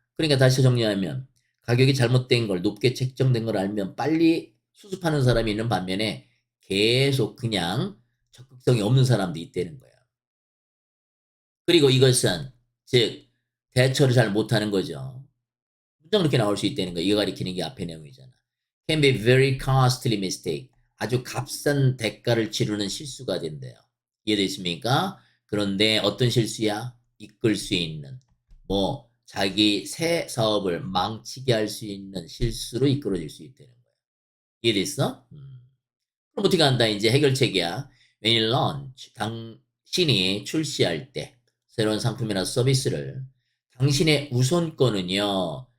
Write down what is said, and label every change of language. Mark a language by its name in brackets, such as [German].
[Korean] 그러니까 다시 정리하면 가격이 잘못된 걸, 높게 책정된 걸 알면 빨리 수습하는 사람이 있는 반면에 계속 그냥 적극성이 없는 사람도 있다는 거야. 그리고 이것은 즉 대처를 잘 못하는 거죠. 문장 그렇게 나올 수 있다는 거야. 이거 가리키는 게 앞의 내용이잖아. [English] Can be very costly mistake. [Korean] 아주 값싼 대가를 치르는 실수가 된대요. 이해되십니까? 그런데 어떤 실수야? 이끌 수 있는 자기 새 사업을 망치게 할 수 있는 실수로 이끌어질 수 있다는 거야. 이해됐어? 그럼 어떻게 한다? 이제 해결책이야. [English] When you launch, [Korean] 당신이 출시할 때 새로운 상품이나 서비스를 당신의 우선권은요.